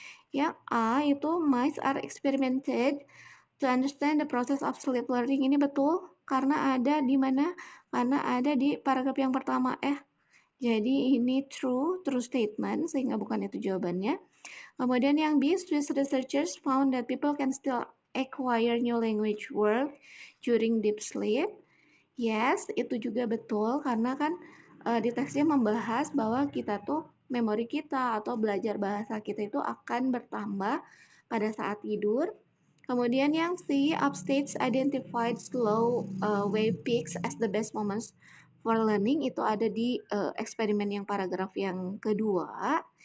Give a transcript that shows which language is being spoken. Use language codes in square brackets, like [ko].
[id] Yang A itu [en] mice are experimented to understand the process of sleep learning. [id] Ini betul, karena ada di mana? Karena ada di paragraf yang pertama Jadi ini [en] true statement, [id] sehingga bukan itu jawabannya. Kemudian yang B, [en] Swiss researchers found that people can still acquire new language word during deep sleep. [id] Yes, itu juga betul karena kan di teksnya membahas bahwa kita tuh memori kita atau belajar bahasa kita itu akan bertambah pada saat tidur. Kemudian yang C, [en] upstates identified slow wave peaks as the best moments for learning, [id] itu ada di eksperimen yang paragraf yang kedua.